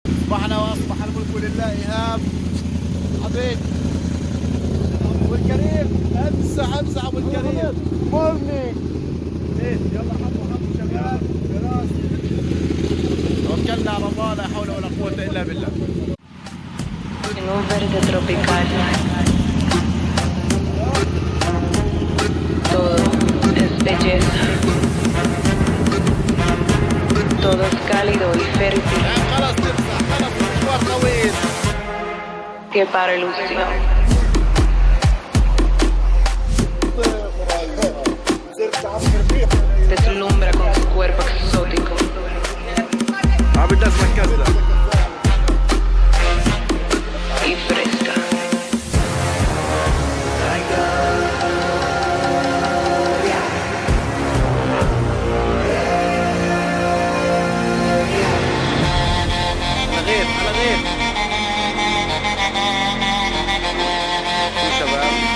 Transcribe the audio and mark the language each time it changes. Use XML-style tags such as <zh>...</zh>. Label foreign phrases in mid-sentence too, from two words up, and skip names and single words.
<ar>أصبحنا وأصبح الملك لله. إيهاب حبيب أبو الكريم، امسح أبو الكريم. مورنينج. يلا حطوا شباب براسي. توكلنا على الله، لا حول ولا قوة إلا بالله.</ar> <es>En un verde tropical, todo es belleza, todo es cálido y fértil,</es> <ar>خلاص تمسح، خلاص المشوار طويل.</ar> <es>que para ilusión. Deslumbra con su cuerpo exótico</es> <ar>عم الناس ركزنا.</ar> <es>y fresca.</es> <ar>على غير على غير يا شباب.</ar>